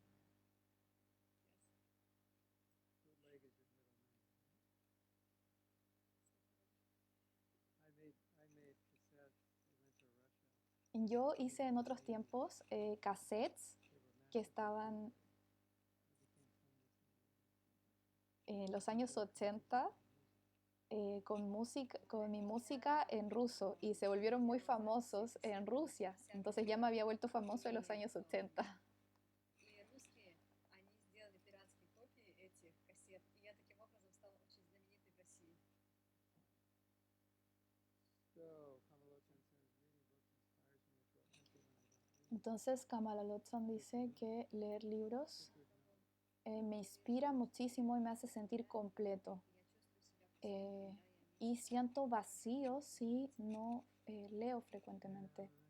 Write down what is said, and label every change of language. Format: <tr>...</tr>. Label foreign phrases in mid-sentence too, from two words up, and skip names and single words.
<es>Yo hice en otros tiempos cassettes que estaban en los años 80 con mi música en ruso y se volvieron muy famosos en Rusia. Entonces ya me había vuelto famoso en los años 80.</es> <ru>И русские, они сделали пиратские копии этих кассет, и я таким образом стала очень знаменитой в России.</ru> <es>Entonces Kamala Lotson dice que leer libros me inspira muchísimo y me hace sentir completo. Y siento vacío si no leo frecuentemente.</es>